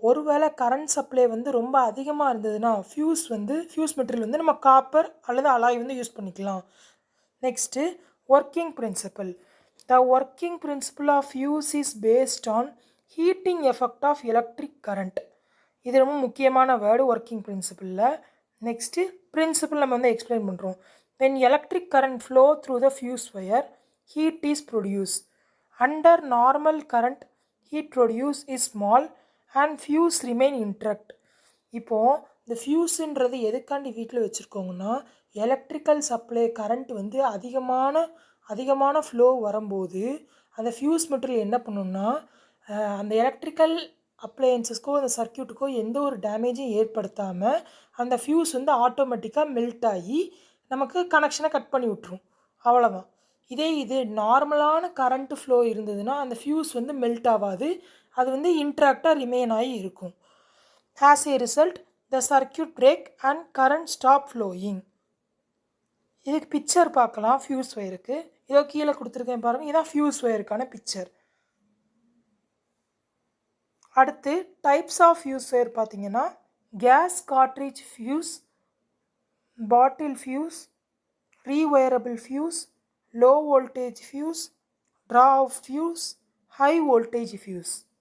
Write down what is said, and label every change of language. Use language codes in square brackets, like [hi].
[ta] ஒருவேளை current supply வந்து ரொம்ப அதிகமாக இருந்ததுன்னா ஃபியூஸ் மெட்டீரியல் வந்து நம்ம காப்பர் அல்லது அலாய் வந்து யூஸ் பண்ணிக்கலாம். [en] Next working principle. The working principle of fuse is based on heating effect of electric current. [ta] இது ரொம்ப முக்கியமான வேர்டு ஒர்க்கிங் பிரின்சிபலில். நெக்ஸ்ட்டு பிரின்சிபல் நம்ம வந்து எக்ஸ்பிளைன் பண்ணுறோம். [en] when electric current flow through the fuse wire, heat is produced. Under normal current, heat produced is small and fuse remain intact. [ta] இப்போது இந்த ஃபியூஸுன்றது எதுக்காண்டி வீட்டில் வச்சுருக்கோங்கன்னா எலக்ட்ரிக்கல் சப்ளை கரண்ட் வந்து அதிகமான ஃப்ளோ வரும்போது அந்த ஃபியூஸ் மெட்டீரியல் என்ன பண்ணுன்னா அந்த எலக்ட்ரிக்கல் அப்ளையன்சஸ்க்கோ அந்த சர்க்கியூட்டுக்கோ எந்த ஒரு டேமேஜும் ஏற்படுத்தாமல் அந்த ஃபியூஸ் வந்து ஆட்டோமேட்டிக்காக மெல்ட் ஆகி நமக்கு கனெக்ஷனை கட் பண்ணி விட்ரும். அவ்வளோதான். இது நார்மலான கரண்ட் ஃப்ளோ இருந்ததுன்னா அந்த ஃபியூஸ் வந்து மெல்ட் ஆகாது, அது வந்து இன்ட்ராக்டாக ரிமைன் ஆகி இருக்கும். [en] As a result, the circuit break and current stop flowing. [ta] இதுக்கு பிக்சர் பார்க்கலாம். ஃபியூஸ் ஒயருக்கு இதோ கீழே கொடுத்துருக்கேன் பாருங்கள். இதான் ஃபியூஸ் ஒயருக்கான பிக்சர். அடுத்து டைப்ஸ் ஆஃப் ஃபியூஸ் ஒயர் பார்த்தீங்கன்னா case cartridge fuse, bottle fuse, ரீவயரபிள் fuse, low voltage fuse, draw of fuse, high voltage fuse.